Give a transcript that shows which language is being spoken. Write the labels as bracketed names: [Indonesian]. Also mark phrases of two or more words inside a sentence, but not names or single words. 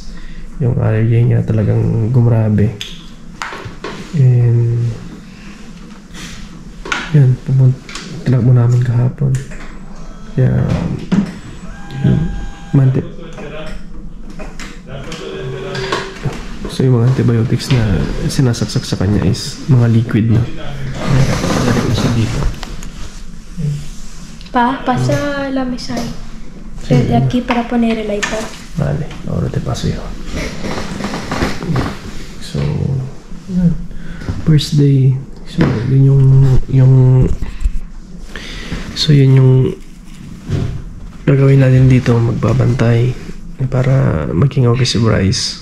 [Filipino] Yung allergy niya talagang gumrabe. And yan, tinakbo namin kahapon. Kaya so yung mga antibiotics na sinasaksak sa kanya is mga liquid na. Dali ko siya dito. [Spanish] Pasa la mesa ahí. Desde aquí para poner el iPad. Vale, ahora te paso yo. So, yan. [English] First day. [Filipino] So, yun yung gagawin natin dito, magbabantay para maging okay si Bryce.